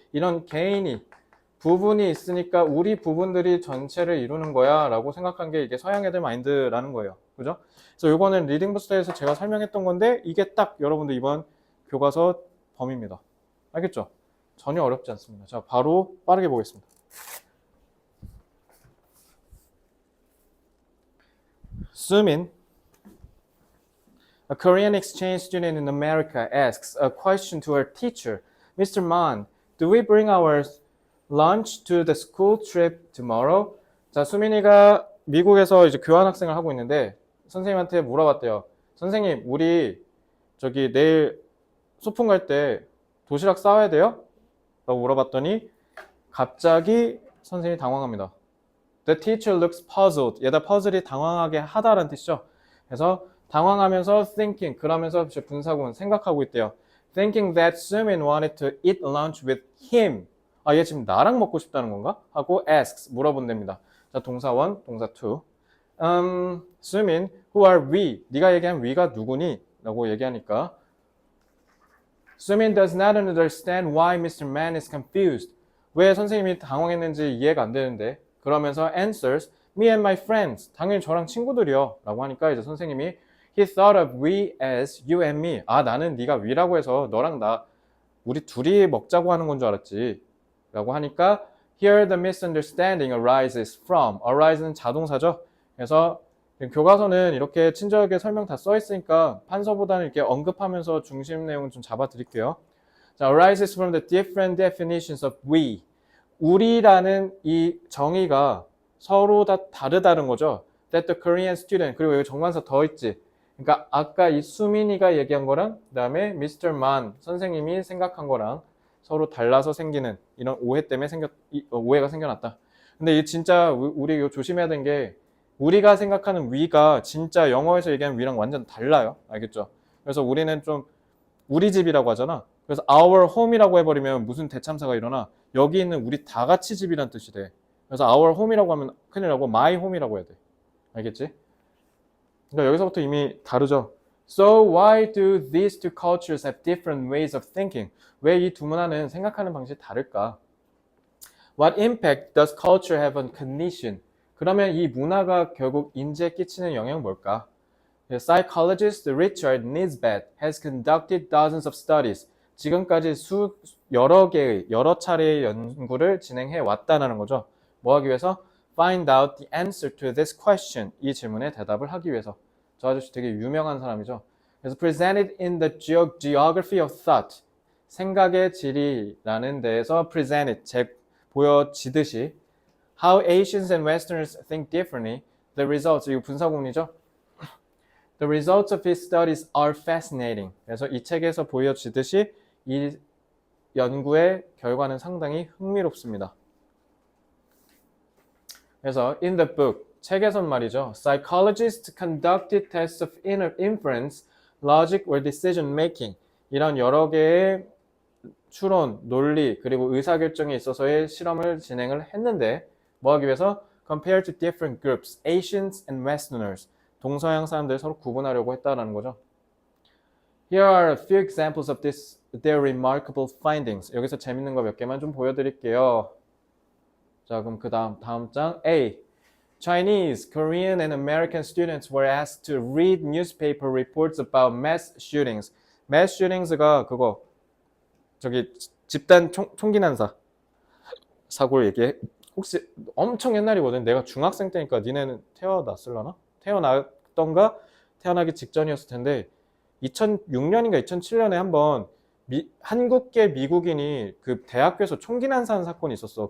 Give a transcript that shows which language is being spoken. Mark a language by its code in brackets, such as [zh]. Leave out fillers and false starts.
[ko] 이런 개인이 부분이 있으니까 우리 부분들이 전체를 이루는 거야 라고 생각한 게 이게 서양 애들 마인드라는 거예요. 그죠? 그래서 요거는 리딩 부스터에서 제가 설명했던 건데 이게 딱 여러분들 이번 교과서 범위입니다. 알겠죠? 전혀 어렵지 않습니다. 자, 바로 빠르게 보겠습니다. [en] 수민, a Korean exchange student in America asks a question to her teacher. Mr. Man, do we bring our lunch to the school trip tomorrow? [ko] 자, 수민이가 미국에서 이제 교환학생을 하고 있는데 선생님한테 물어봤대요. 선생님, 우리 내일 소풍 갈 때 도시락 싸와야 돼요? 라고 물어봤더니 갑자기 선생님이 당황합니다. [en] The teacher looks puzzled. [ko] 얘다 퍼즐이 당황하게 하다라는 뜻이죠. 그래서 당황하면서 [en] thinking, [ko] 그러면서 분사구문 생각하고 있대요. [en] Thinking that Sumin wanted to eat lunch with him. [ko] 얘 지금 나랑 먹고 싶다는 건가? 하고 [en] asks, [ko] 물어본답니다. 자, 동사 1, 동사 2. [en] Sumin, who are we? [ko] 네가 얘기한 we가 누구니? 라고 얘기하니까 [en] Sumin does not understand why Mr. Man is confused. [ko] 왜 선생님이 당황했는지 이해가 안 되는데 그러면서 [en] answers, me and my friends. [ko] 당연히 저랑 친구들이요. 라고 하니까 이제 선생님이 [en] He thought of we as you and me. [ko] 나는 네가 we라고 해서 너랑 나 우리 둘이 먹자고 하는 건 줄 알았지. 라고 하니까 [en] Here the misunderstanding arises from. [ko] arise는 자동사죠. 그래서 교과서는 이렇게 친절하게 설명 다 써 있으니까 판서보다는 이렇게 언급하면서 중심 내용을 좀 잡아 드릴게요. [en] 자, arises from the different definitions of we. [ko] 우리라는 이 정의가 서로 다 다르다는 거죠. [en] That the Korean student. [ko] 그리고 여기 정관사 더 있지. 그러니까 아까 이 수민이가 얘기한 거랑 그다음에 Mr. Man 선생님이 생각한 거랑 서로 달라서 생기는 이런 오해 때문에 오해가 생겨났다. 근데 이 진짜 우리 이거 조심해야 되는 게 우리가 생각하는 we가 진짜 영어에서 얘기하는 we랑 완전 달라요. 알겠죠? 그래서 우리는 좀 우리 집이라고 하잖아. 그래서 [en] our home [ko] 이라고 해버리면 무슨 대참사가 일어나. 여기 있는 우리 다 같이 집이란 뜻이 돼. 그래서 [en] our home [ko] 이라고 하면 큰일 나고 [en] my home [ko] 이라고 해야 돼. 알겠지? 그러니까 여기서부터 이미 다르죠. [en] So why do these two cultures have different ways of thinking? [ko] 왜 이 두 문화는 생각하는 방식이 다를까? [en] What impact does culture have on cognition? [ko] 그러면 이 문화가 결국 인지에 끼치는 영향은 뭘까? [en] The psychologist Richard Nisbett has conducted dozens of studies. [ko] 지금까지 여러 차례의 연구를 진행해 왔다는 거죠. 뭐 하기 위해서? [en] Find out the answer to this question. [ko] 이 질문에 대답을 하기 위해서. 저 아저씨 되게 유명한 사람이죠. [en] 그래서 presented in the geography of thought. [ko] 생각의 지리라는 데에서 [en] presented, [ko] 보여지듯이 [en] how Asians and Westerners think differently. The results, [ko] 이거 분사구문이죠. [en] The results of his studies are fascinating. [ko] 그래서 이 책에서 보여지듯이 이 연구의 결과는 상당히 흥미롭습니다. 그래서 [en] in the book, [ko] 책에선 말이죠. [en] Psychologists conducted tests of inner inference, logic or decision making. [ko] 이런 여러 개의 추론, 논리, 그리고 의사결정에 있어서의 실험을 진행을 했는데 뭐 하기 위해서? [en] Compared to different groups, Asians and Westerners. [ko] 동서양 사람들 서로 구분하려고 했다라는 거죠. [en] Here are a few examples of their remarkable findings. [ko] 여기서 재밌는 거 몇 개만 좀 보여드릴게요. 자, 그럼 그 다음 장 A. [en] Chinese, Korean, and American students were asked to read newspaper reports about mass shootings. [ko] mass shootings가 그거 집단 총기 난사 사고를 얘기해. 혹시 엄청 옛날이거든. 내가 중학생 때니까 니네는 태어났을라나? 태어났던가 태어나기 직전이었을 텐데 2006년인가 2007년에 한번 한국계 미국인이 그 대학교에서 총기 난사한 사건이 있었어.